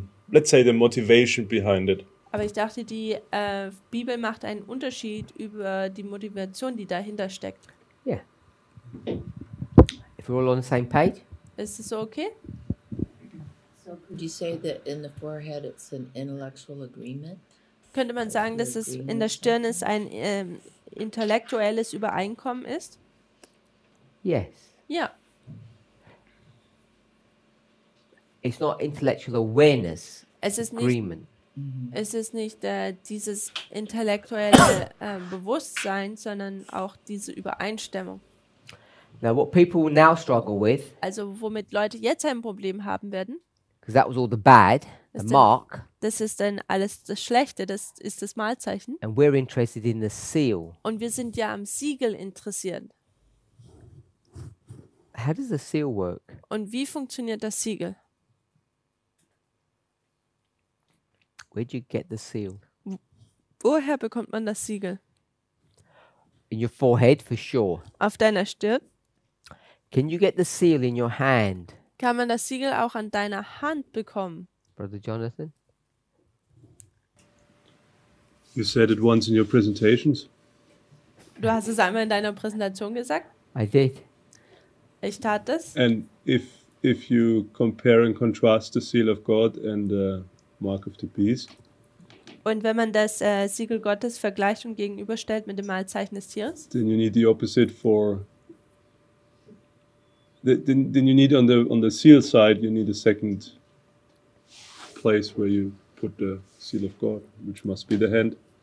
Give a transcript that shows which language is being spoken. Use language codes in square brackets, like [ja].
[en] let's say the motivation behind it. [de] Aber ich dachte, die Bibel macht einen Unterschied über die Motivation, die dahinter steckt. [en] Yeah. If we're all on the same page. [de] Ist es so okay? [en] So could you say that in the forehead it's an intellectual agreement? [de] Könnte man sagen, dass es in der Stirn ist ein intellektuelles Übereinkommen ist? [en] Yes. [de] Ja. [en] It's not intellectual awareness. [de] Es ist nicht, [en] Agreement. [de] es ist nicht dieses intellektuelle Bewusstsein, sondern auch diese Übereinstimmung. [en] Now, what people will now struggle with, [de] Also womit Leute jetzt ein Problem haben werden, [en] because that was all the bad, the [de] Ist denn- [en] mark, [de] das ist dann alles das Schlechte, das ist das Malzeichen. [en] and we're interested in the seal. [de] Und wir sind ja am Siegel interessiert. [en] How does the seal work? [de] Und wie funktioniert das Siegel? [en] Where'd you get the seal? [de] Woher bekommt man das Siegel? [en] In your forehead, for sure. [de] Auf deiner Stirn? [en] Can you get the seal in your hand, [de] Kann man das Siegel auch an deiner Hand bekommen? [en] Brother Jonathan? You said it once in your presentations. [de] Du hast es einmal in deiner Präsentation gesagt. [en] I did. [de] Ich tat das. [en] And if you compare and contrast the seal of God and the mark of the beast, [de] Und wenn man das Siegel Gottes vergleicht und gegenüberstellt mit dem Malzeichen des Tieres, [en] then you need the opposite for. Then you need on the seal side you need a second place where you put the seal of God, which must be the hand.